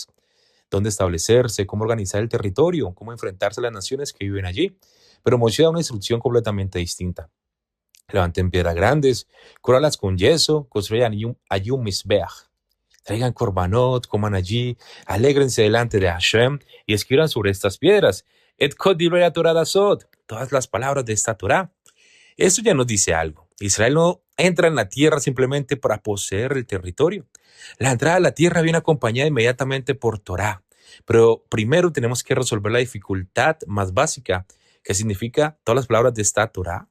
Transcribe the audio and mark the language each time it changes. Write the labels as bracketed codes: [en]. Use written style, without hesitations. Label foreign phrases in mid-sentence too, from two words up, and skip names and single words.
[es] Dónde establecerse, cómo organizar el territorio, cómo enfrentarse a las naciones que viven allí. Pero Moshe da una instrucción completamente distinta. Levanten piedras grandes, cúralas con yeso, construyan allí un misbeach. Traigan korbanot, coman allí, alégrense delante de Hashem y escriban sobre estas piedras. [he] את כל דברי תורה הזאת, [es] todas las palabras de esta Torah. Eso ya nos dice algo. Israel no entra en la tierra simplemente para poseer el territorio. La entrada a la tierra viene acompañada inmediatamente por Torah. Pero primero tenemos que resolver la dificultad más básica, que significa todas las palabras de esta Torah.